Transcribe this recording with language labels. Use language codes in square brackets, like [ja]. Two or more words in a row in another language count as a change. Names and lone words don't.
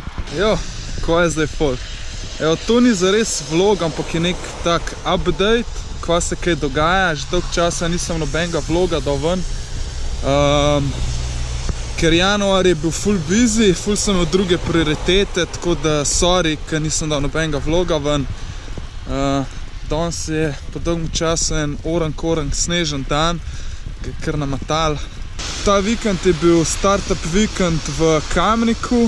[sl] Jo, kaj je zdaj folk? Evo, to ni zares vlog, ampak je nek tak update, kva se kaj dogaja. Že dolgo časa nisem nobenega vloga dal ven. Ker januar je bil [en] full busy, [sl] full sem imel druge prioritete, tako da sorry, ker nisem dal nobenega vloga ven. Danes je po dolgem času en orang snežen dan, ki je kar namatal. Ta vikend je bil startup vikend v Kamniku.